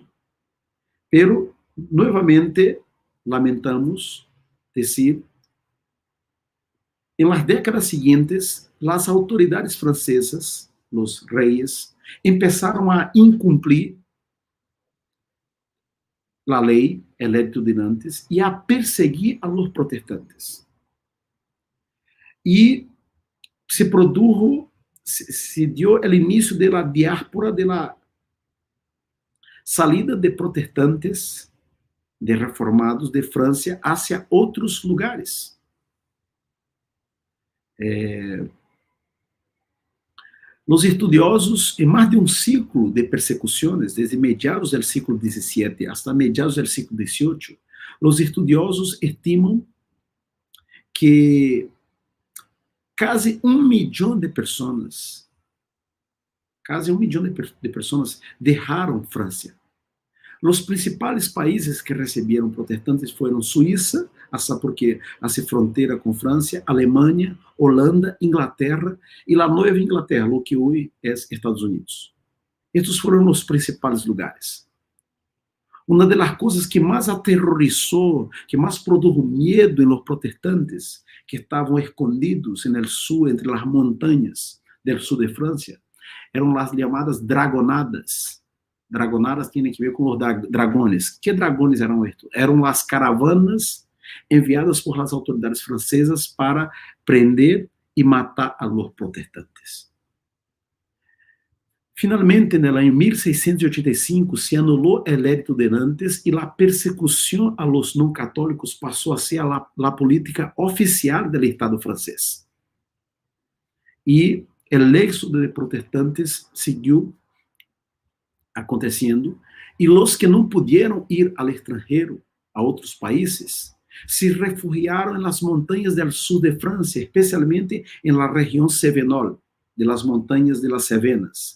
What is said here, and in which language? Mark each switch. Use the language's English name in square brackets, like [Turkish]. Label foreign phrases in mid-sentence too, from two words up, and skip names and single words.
[Portuguese] Pero, novamente, lamentamos dizer, em las décadas seguintes, as autoridades francesas, os reis, começaram a incumprir a lei, el Edito de Nantes, e a perseguir [Spanish] a los protestantes. [Portuguese] E [Spanish] se dio [Portuguese] o início da diáspora, da salida de protestantes, de reformados de França hacia outros lugares. Os estudiosos, em mais de um ciclo de persecuções, desde mediados do século XVII hasta mediados do século XVIII, os estudiosos estimam que quase 1 milhão de pessoas, deixaram França. Os principais países que receberam protestantes foram Suíça, hasta porque hace fronteira com França, Alemanha, Holanda, Inglaterra e a Nova Inglaterra, o que hoje é Estados Unidos. Estes foram os principais lugares. Uma das coisas que mais aterrorizou, que mais produziu medo em [Spanish] los protestantes, [Portuguese] que estavam escondidos no sul, entre as montanhas do sul de França, eram as chamadas dragonadas. Dragonadas têm que ver com os dragones. Que dragones eram estes? Eram as caravanas enviadas por as autoridades francesas para prender e matar [Spanish] a los protestantes. Finalmente, en el año 1685, se anuló el edicto de Nantes y la persecución a los no católicos pasó a ser la política oficial del Estado francés. Y el éxodo de protestantes siguió aconteciendo, y los que no pudieron ir al extranjero, a otros países, se refugiaron en las montañas del sur de Francia, especialmente en la región Cévenol, de las montañas de las Cevenas.